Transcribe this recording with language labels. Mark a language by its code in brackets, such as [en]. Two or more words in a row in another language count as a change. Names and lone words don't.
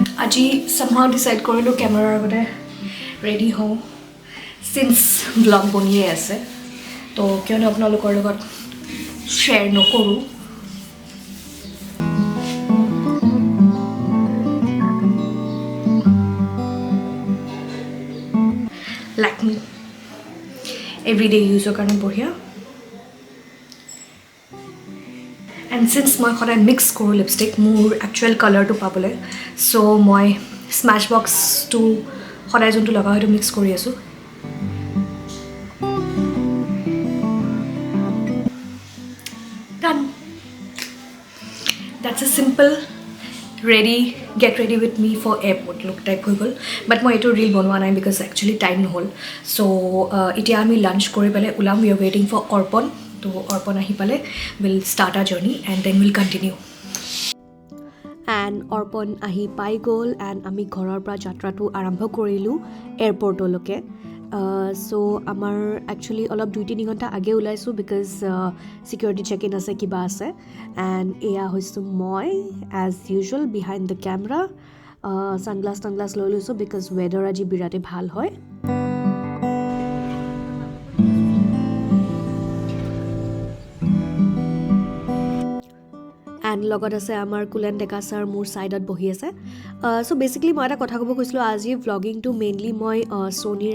[as] আজি [en] somehow decide [as] কৰিলোঁ কেমেৰাৰ আগতে ৰেডি হওঁ [en] since vlog [as] বনিয়ে আছে তো কিয়নো আপোনালোকৰ লগত শ্বেয়াৰ নকৰোঁ [en] Lakme everyday use [as] কাৰণে বঢ়িয়া [en] and since [as] মই সদায় মিক্স কৰোঁ লিপষ্টিক মোৰ [en] actual colourটো [as] পাবলৈ so মই স্মাছ বক্সটো সদায় যোনটো লগা হয়তো মিক্স কৰি আছোঁ [en] done that's a simple get ready with me for airport look type [as] হৈ গ'ল [en] but [as] মই এইটো ৰীল বনোৱা নাই [en] because actually time [as] নহ'ল so এতিয়া আমি লাঞ্চ কৰি পেলাই ওলাম [en] we are waiting for [as] অৰ্পণ তো অৰ্পণ আহি পালে [en] we'll start our journey and then we'll continue and [as] অৰ্পণ আহি পাই গ'ল and আমি ঘৰৰ পৰা যাত্ৰাটো আৰম্ভ কৰিলোঁ এয়াৰপৰ্টলৈকে so আমাৰ actually অলপ 2-3 ঘণ্টা আগে ওলাইছোঁ [en] because security check-in [as] আছে কিবা আছে and এয়া হৈছোঁ মই [en] as usual behind the camera sunglass [as] লৈ লৈছোঁ [en] because weather [as] আজি বিৰাটে ভাল হয় and লগত আছে আমাৰ কুলেন ডেকা ছাৰ মোৰ সাইডত বহি আছে [en] so basically [as] মই এটা কথা ক'ব কৈছিলোঁ আজি ভ্লগিংটো মেইনলি মই সোনিৰ